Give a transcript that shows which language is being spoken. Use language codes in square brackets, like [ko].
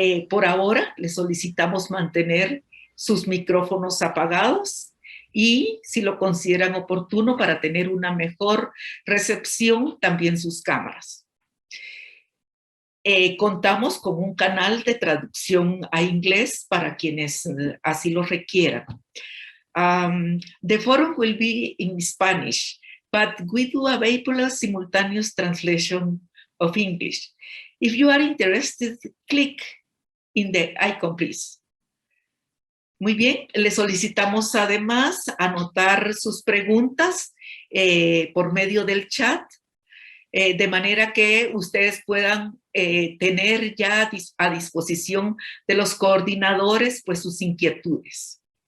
[es] Por ahora, les solicitamos mantener sus micrófonos apagados y, si lo consideran oportuno para tener una mejor recepción, también sus cámaras. Contamos con un canal de traducción a inglés para quienes así lo requieran. [en] The forum will be in Spanish, but we do available simultaneous translation of English. If you are interested, click in the icon, please. [es] Muy bien, le solicitamos además anotar sus preguntas por medio del chat, de manera que ustedes puedan tener ya a disposición de los coordinadores pues sus inquietudes.